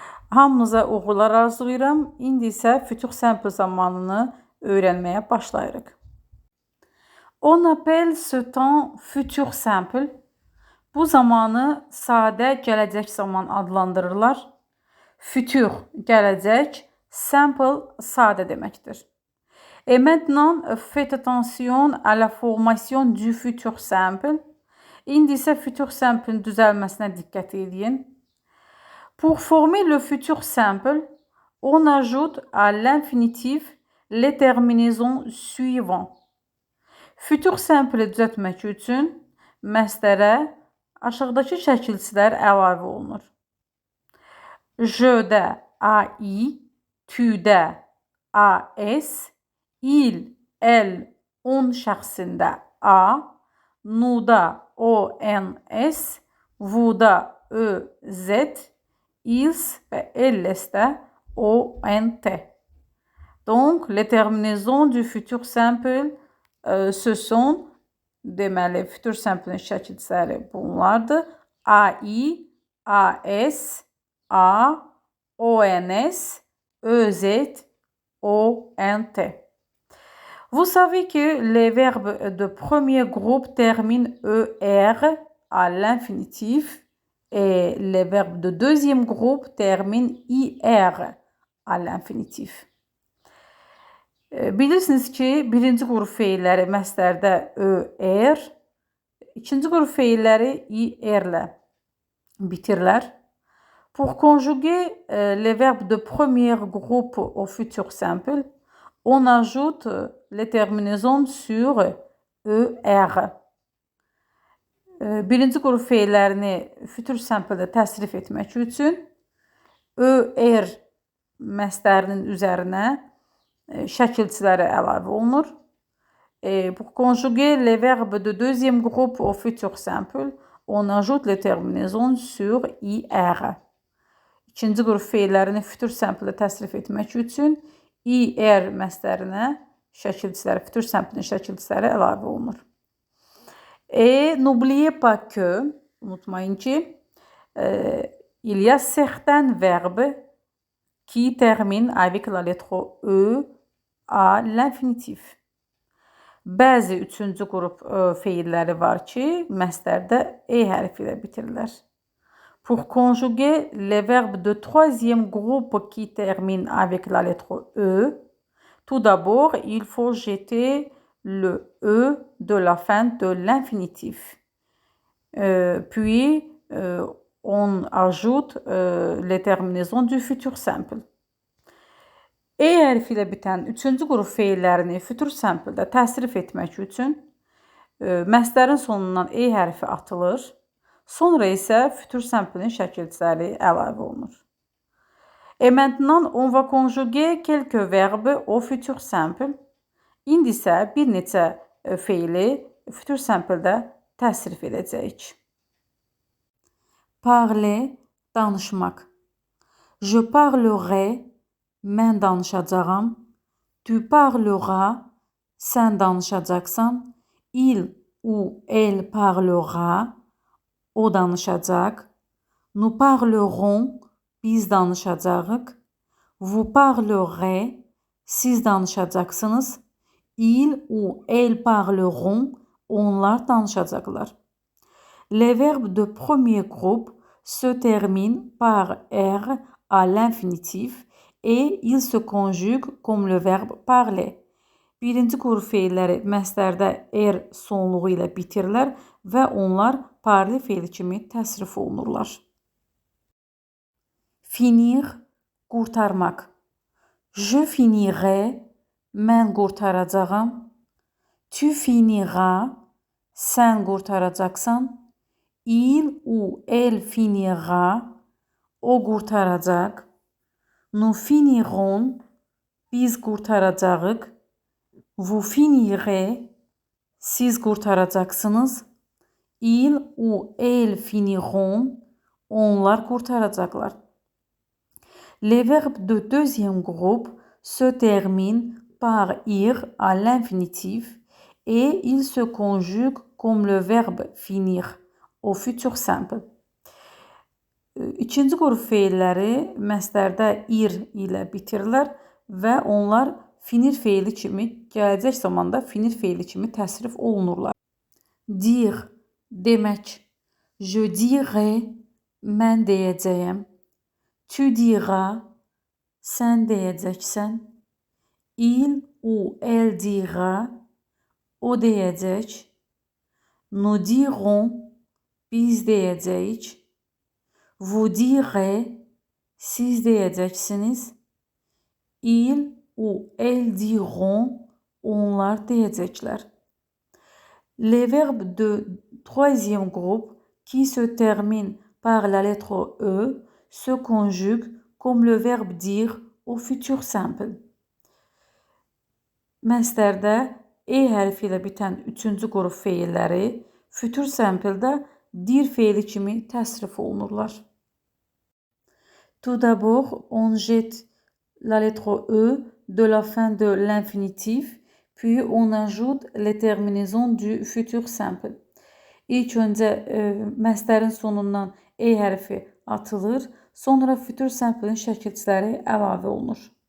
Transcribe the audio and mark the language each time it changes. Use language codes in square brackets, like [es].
[az] Hamınıza uğurlar arzulayıram. İndi isə futur simple zamanını öyrənməyə başlayırıq. [fr] On appelle ce temps futur simple. [az] Bu zamanı sadə gələcək zaman adlandırırlar. Futur gələcək, simple sadə deməkdir. [fr] Et maintenant, faites attention à la formation du futur simple. [az] İndi isə futur simple'in düzəlməsinə diqqət edin. [fr] Pour former le futur simple, on ajoute à l'infinitif les terminaisons suivantes. [az] Futur simple düzəltmək üçün məsdərə aşağıdakı şəkilçilər əlavə olunur. Je-də AI, tu-də AS, il, el, on şəxsində A, nu-da ONS, vu-da ÖZ, ils və elles-də ONT. [fr] Donc, les terminaisons du futur simple ce sont, [az] deməli, futur simple'in şəkilçiləri bunlardır. [fr] AI, AS, A, ONS, ÖZ, ONT. Vous savez que les verbes de premier groupe terminent ER à l'infinitif et les verbes de deuxième groupe terminent IR à l'infinitif. [az] Bilirsiniz ki, birinci qrup feilləri məsdərdə ÖR, ikinci qrup feilləri IR ilə bitirlər. [fr] Pour conjuguer les verbes de premier groupe au futur simple, on ajoute les terminaisons sur ER. [az] Birinci qrup feillərini futur simple-də təsrif etmək üçün ER məsdərinin üzərinə şəkilçiləri əlavə olunur. [fr] Pour conjuguer les verbes de deuxième groupe au futur simple, on ajoute les terminaisons sur IR. [az] İkinci qrup feillərini futur simple-də təsrif etmək üçün IR məsdərinə şəkilçiləri, futur simple-in şəkilçiləri əlavə olunur. [fr] Et n'oubliez pas que, [az] unutmayın ki, [fr] il y a certains verbes qui terminent avec la lettre E à l'infinitif. [az] Bəzi üçüncü qrup feilləri var ki, məsdərdə E hərfi ilə bitirirlər. [fr] Pour conjuguer les verbes de troisième groupe qui terminent avec la lettre E, tout d'abord, il faut jeter le E de la fin de l'infinitif. Puis, on ajoute les terminaisons du futur simple. [az] E hərfi ilə bitən üçüncü qrup feillərini futur simple-də təsrif etmək üçün məsdərin sonundan E hərfi atılır. Sonra isə futur simple-in şəkilçiləri əlavə olunur. [fr] Et maintenant, on va conjuguer quelques verbes au futur simple. [az] İndi isə bir neçə feili futur simple-də təsrif edəcəyik. [fr] Parler, danışmaq. Je parlerai, [az] mən danışacağam. [fr] Tu parleras, [az] sən danışacaqsan. [fr] Il ou elle parlera, [az] o danışacaq. [fr] Nous parlerons, [az] biz danışacağıq. [fr] Vous parlerez, [az] siz danışacaqsınız. [fr] Il ou elle parleront, [az] onlar danışacaqlar. [fr] Les verbes de premier groupe se terminent par R à l'infinitif et ils se conjuguent comme le verbe parler. [az] Birinci qrup feilləri məsdərdə R sonluğu ilə bitirilər və onlar parler feili kimi təsrif olunurlar. Finir, qurtarmaq. [fr] Je finirai, [az] mən qurtaracağam. [fr] Tu finiras, [az] sən qurtaracaqsan. [fr] Il ou elle finira, [az] o qurtaracaq. [fr] Nous finirons, [az] biz qurtaracağıq. [fr] Vous finirez, [az] siz qurtaracaqsınız. [fr] Il ou elle finiront, [az] onlar qurtaracaqlar. [fr] Les verbes de deuxième groupe se terminent par ir à l'infinitif et ils se conjuguent comme le verbe finir au futur simple. [az] İkinci qrup feilləri məsdərdə ir ilə bitirirlər və onlar finir feili kimi, gələcək zamanda finir feili kimi təsrif olunurlar. [fr] Dire, demək. Je dirai, [az] mən deyəcəyəm. [fr] Tu diras, [az] sən deyəcəksən. [fr] Il ou elle dira, [az] o deyəcək. [fr] Nous dirons, [az] biz deyəcəyik. [fr] Vous direz, [az] siz deyəcəksiniz. [fr] Il ou elle diront, [az] onlar deyəcəklər. [fr] Les verbes de troisième groupe qui se terminent par la lettre E se conjuguent comme le verbe dire au futur simple. [az] Məsdərdə E hərfi ilə bitən üçüncü qrup feilləri futur simple-də dir feili kimi təsrif olunurlar. [fr] Tout d'abord, on jette la lettre E de la fin de l'infinitif, puis on ajoute les terminaisons du futur simple. [az] İlk öncə məsdərin sonundan E hərfi atılır, sonra futur simple-in şəkilçiləri əlavə olunur.